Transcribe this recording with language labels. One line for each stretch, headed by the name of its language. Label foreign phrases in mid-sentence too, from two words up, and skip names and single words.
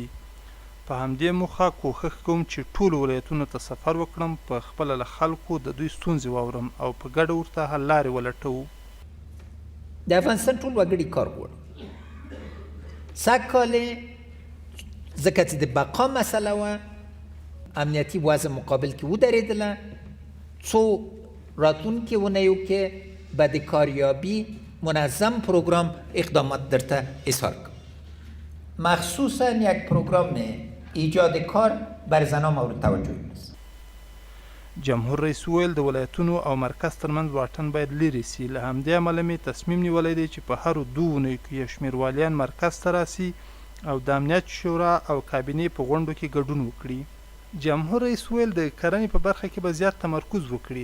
Pashto: په همدې موخه کوښښ کوم چې ټولو ولایتونو ته سفر وکړم، په خپله له خلکو د دوی ستونزې واورم او په ګډه ورته حل لارې ولټوو. د افغانستان ټول وګړي کار غواړي. سږ کال ځکه چې د بقا مسله وه امنیتي وضع مقابل کې ودرېدله، څو راتلونکي اونیو کې به د کاریابی منظم پروگرام اقدامات درته
Persian: اظهار کنم. مخصوصا یک پروگرام ایجاد کار بر زنان مورد توجه است.
Pashto: جمهور رئیس ویل د ولایتونو او مرکز ترمنځ واټن باید لرې سي. له همدې امله مې تصمیم نیولی دی چې په هرو 2 اونیو کې یو شمېر والیان مرکز ته راسي او د امنیت شورا او کابینې په غونډو کې ګډون وکړي. جمهور رئیس ویل د کرنې په برخه کې به زیات تمرکز وکړي.